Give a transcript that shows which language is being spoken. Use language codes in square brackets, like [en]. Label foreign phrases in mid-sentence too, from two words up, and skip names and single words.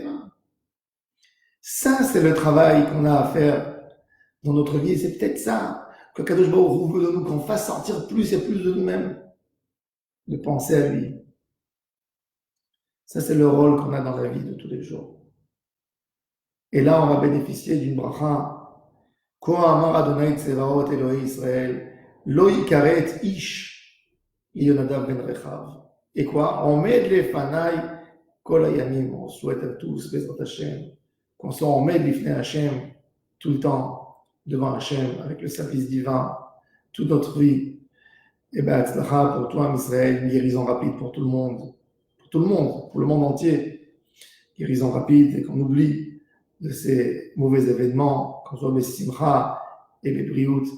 [fr] Ça, c'est le travail qu'on a à faire dans notre vie. Et c'est peut-être ça que [he] קדוש ברוך הוא [fr] veut de nous, qu'on fasse sortir plus et plus de nous-mêmes, de penser à lui. Ça, c'est le rôle qu'on a dans la vie de tous les jours. Et là, on va bénéficier d'une bracha. [he] כה אמר אדוני צבאות אלוהי ישראל, לא יכרת איש יונדב בן רחב. [fr] Et quoi? [he] עומד לפניי כל הימים. [fr] On souhaite à tous, [he] בעזרת השם, [fr] qu'on soit [he] עומד לפני [fr] Hashem tout le temps, devant Hashem, avec le service divin, toute notre vie. Et bien, Tzlacha pour toi, Israël, une guérison rapide pour tout le monde, pour le monde entier. Guérison rapide et qu'on oublie de ces mauvais événements, qu'on soit Bessimcha et Bebriut.